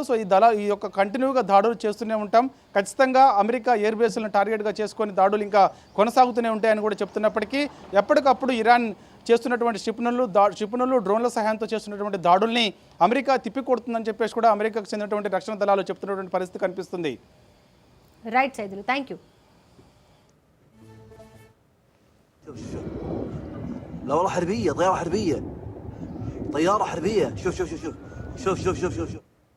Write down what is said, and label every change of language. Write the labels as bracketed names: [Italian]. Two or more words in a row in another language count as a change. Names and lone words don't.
[Telugu] సో ఈ యొక్క కంటిన్యూగా దాడులు చేస్తూనే ఉంటాం, ఖచ్చితంగా అమెరికా [English] air bases [Telugu] టార్గెట్గా చేసుకొని దాడులు ఇంకా కొనసాగుతూనే ఉంటాయని కూడా చెప్తున్నప్పటికీ ఎప్పటికప్పుడు ఇరాన్ చేస్తున్నటువంటి క్షిపణులు డ్రోన్ల సహాయంతో చేస్తున్నటువంటి దాడుల్ని అమెరికా తిప్పికొడుతుందని చెప్పేసి కూడా అమెరికాకు చెందినటువంటి రక్షణ దళాలు చెప్తున్నటువంటి పరిస్థితి కనిపిస్తుంది. [English] right సైదులు, thank you. [Arabic] لا والله حربية، طيارة حربية، طيارة حربية. شوف شوف شوف شوف شوف شوف شوف شوف